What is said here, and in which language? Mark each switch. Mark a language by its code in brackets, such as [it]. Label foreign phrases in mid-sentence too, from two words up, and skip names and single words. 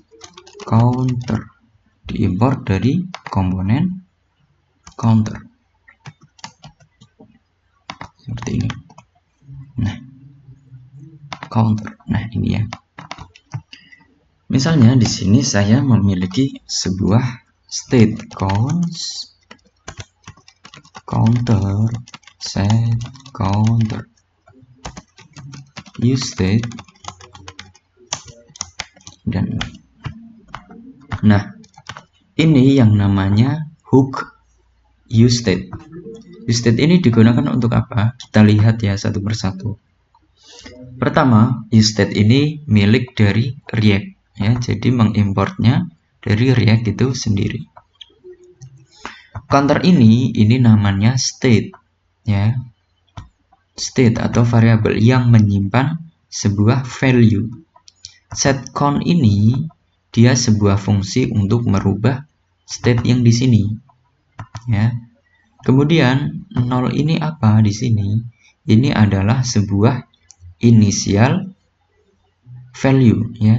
[id] Counter diimport dari komponen counter seperti ini. Nah, counter. Nah, ini ya. Misalnya di sini saya memiliki sebuah state [en] const counter set counter use state [id] dan nah, ini yang namanya [en] hook use state. Use state [id] ini digunakan untuk apa? Kita lihat ya satu persatu. Pertama, [en] use state [id] ini milik dari React ya, jadi mengimportnya dari React itu sendiri. Counter ini namanya state ya, state atau variabel yang menyimpan sebuah value. [en] Set count [id] ini dia sebuah fungsi untuk merubah state yang di sini ya. Kemudian 0 ini apa di sini? Ini adalah sebuah [en] initial value [id] ya.